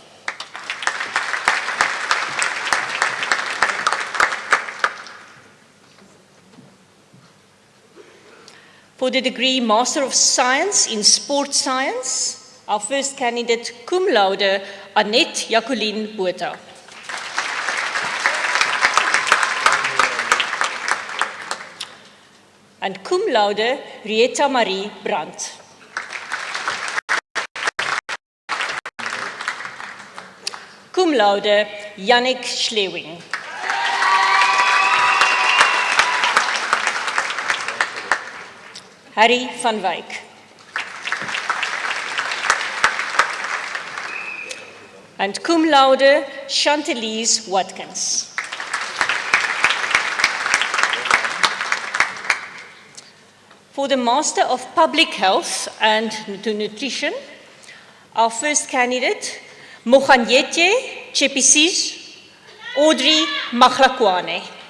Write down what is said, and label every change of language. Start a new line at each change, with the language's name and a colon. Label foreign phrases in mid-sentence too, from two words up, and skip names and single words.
English: For the degree Master of Science in Sport Science, our first candidate, cum laude, Annette Jacqueline Botha. And cum laude, Rieta Marie Brandt. Cum laude, Yannick Schlewing. Harry van Wyk. And cum laude, Chantalise Watkins. For the Master of Public Health and Nutrition, our first candidate, Moganyetje Chepisis Audrey Maglakwane.